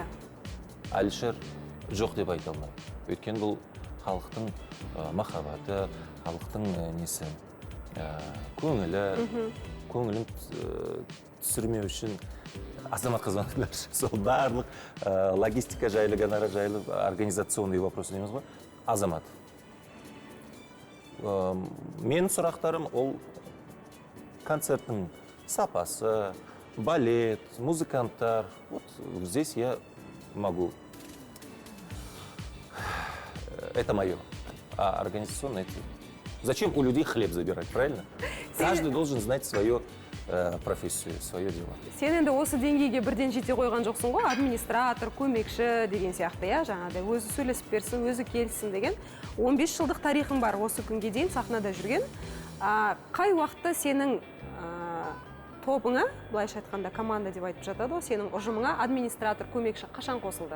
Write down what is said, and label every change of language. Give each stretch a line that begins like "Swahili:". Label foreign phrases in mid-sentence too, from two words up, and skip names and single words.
Kazakh: Альшер жоқ деп айта алмайды. Өйткені бұл халықтың махаббаты, халықтың несі, көңілін түсірмеу үшін азаматқа звондаңдар. Сол барлық логистика жайлы, гонорар жайлы,
Russian: организационный вопрос
Kazakh: дейміз ғой, азамат. Менің сұрақтарым ол концерттің сапасы, балет, музыканттар.
Russian: Вот здесь я могу. Это мое. А организационное это. Зачем у людей хлеб забирать, правильно? Каждый должен знать свою профессию, свое дело.
Kazakh: Сен енді осы деңгейге бірден жете қойған жоқсың ғой, администратор, көмекші деген сияқты, иә, жаңағыдай өзі сөйлесіп берсін, өзі келсін деген. 15 жылдық тарихың бар осы күнге дейін сахнада жүрген. Қай уақытта сенің тобыңа, былайша айтқанда команда деп айтып жатады ғой, сенің ұжымыңа администратор, көмекші қашан қосылды?